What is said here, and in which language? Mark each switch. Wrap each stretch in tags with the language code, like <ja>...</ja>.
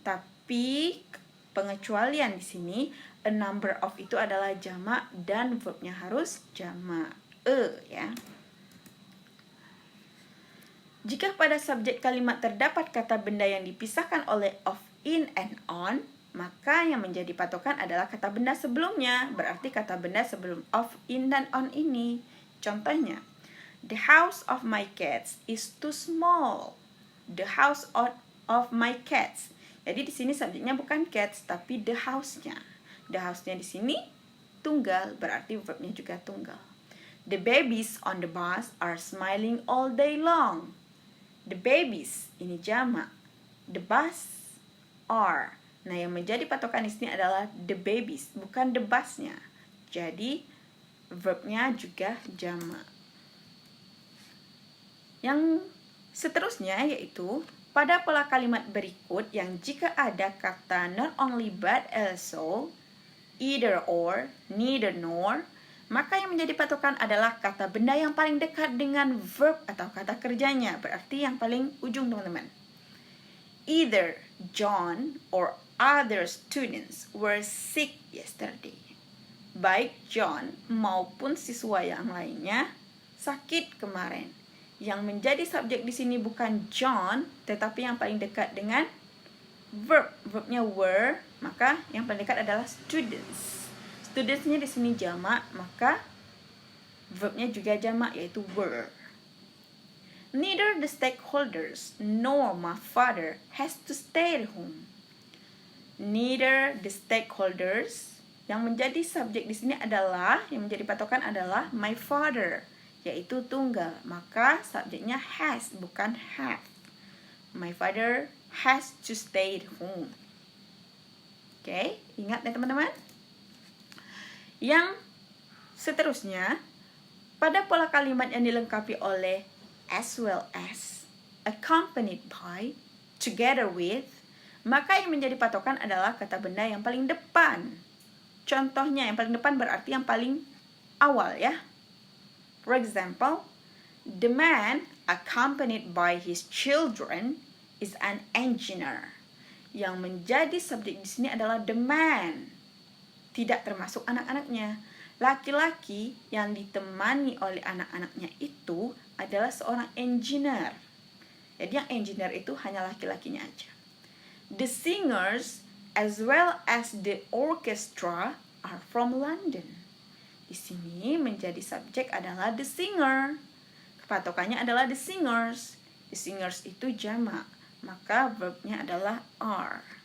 <id>Tapi pengecualian di sini, a number of itu adalah jamak dan verbnya harus jamak. Ya. Jika pada subjek kalimat terdapat kata benda yang dipisahkan oleh of, in, and on, maka yang menjadi patokan adalah kata benda sebelumnya. Berarti kata benda sebelum of, in, dan on ini.</id> <en>Contohnya, the house of my cats is too small. The house of my cats.</en> <id>Jadi di sini subjeknya bukan cats, tapi the house-nya. The house-nya di sini tunggal, berarti verbnya juga tunggal.</id> <en>The babies on the bus are smiling all day long. The babies,</en> <id>ini jamak.</id> <en>The bus are.</en> <id>Nah, yang menjadi patokan di sini adalah the babies, bukan the bus-nya. Jadi, verbnya juga jamak. Yang seterusnya yaitu pada pola kalimat berikut yang jika ada kata not only but also, either or, neither nor, maka yang menjadi patokan adalah kata benda yang paling dekat dengan verb atau kata kerjanya. Berarti yang paling ujung, teman-teman. Either,</id> <en>John or other students were sick yesterday.</en> <id>Baik John maupun siswa yang lainnya sakit kemarin. Yang menjadi subjek di sini bukan John, tetapi yang paling dekat dengan verb. Verbnya were, maka yang paling dekat adalah students. Studentsnya di sini jamak, maka verbnya juga jamak, yaitu were.</id> <en>Neither the stakeholders nor my father has to stay at home. Neither the stakeholders,</en> <id>yang menjadi subjek di sini adalah, yang menjadi patokan adalah my father, yaitu tunggal. Maka subjeknya has, bukan have.</id> <en>My father has to stay at home.</en> <id>Oke, ingat ya teman-teman? Yang seterusnya, pada pola kalimat yang dilengkapi oleh as well as, accompanied by, together with, maka yang menjadi patokan adalah kata benda yang paling depan. Contohnya yang paling depan berarti yang paling awal ya.</id> <en>For example, the man accompanied by his children is an engineer.</en> <id>Yang menjadi subjek di sini adalah the man. Tidak termasuk anak-anaknya. Laki-laki yang ditemani oleh anak-anaknya itu adalah seorang engineer. Jadi yang engineer itu hanya laki-lakinya aja.</id> <en>The singers as well as the orchestra are from London.</en> <id>Di sini menjadi subjek adalah the singer. Patokannya adalah the singers. The singers itu jamak, maka verbnya adalah are.</id>